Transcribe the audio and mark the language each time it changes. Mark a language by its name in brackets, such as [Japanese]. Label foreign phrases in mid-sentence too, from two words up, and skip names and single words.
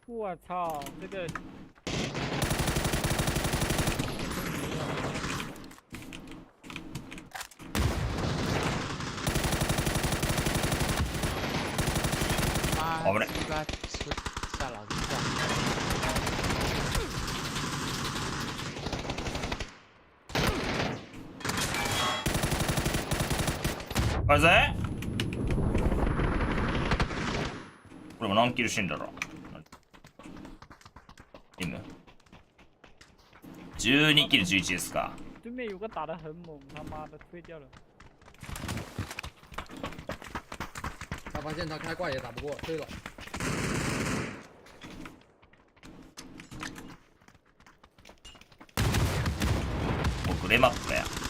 [Chinese] 我操，这个。 [Japanese] 危ね。あれぜ。これも何キルしてんだろう。12キル11ですか。 [Chinese] 对面有个打得很猛，他妈的推掉了。他发现他开挂也打不过，对了。僕レマップや。